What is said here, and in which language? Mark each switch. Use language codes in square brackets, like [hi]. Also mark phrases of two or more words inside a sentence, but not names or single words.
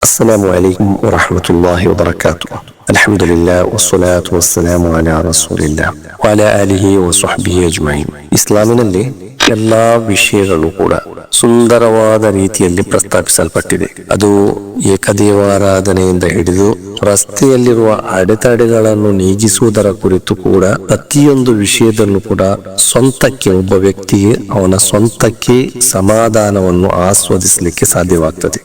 [ar] السلام عليكم ورحمة الله وبركاته. الحمد لله والصلاة والسلام على رسول الله وعلى آله وصحبه أجمعين. [kn] ಇಸ್ಲಾಮಿನಲ್ಲಿ ಎಲ್ಲಾ ವಿಷಯಗಳು ಕೂಡ ಸುಂದರವಾದ ರೀತಿಯಲ್ಲಿ ಪ್ರಸ್ತಾಪಿಸಲ್ಪಟ್ಟಿದೆ. ಅದು ಏಕದೇವಾರಾಧನೆಯಿಂದ ಹಿಡಿದು ರಸ್ತೆಯಲ್ಲಿರುವ ಅಡೆತಡೆಗಳನ್ನು ನೀಗಿಸುವುದರ ಕುರಿತು ಕೂಡ ಪ್ರತಿಯೊಂದು ವಿಷಯದಲ್ಲೂ ಕೂಡ ಸ್ವಂತಕ್ಕೆ ಒಬ್ಬ ವ್ಯಕ್ತಿಗೆ ಅವನ ಸ್ವಂತಕ್ಕೆ ಸಮಾಧಾನವನ್ನು ಆಸ್ವಾದಿಸಲಿಕ್ಕೆ ಸಾಧ್ಯವಾಗ್ತದೆ.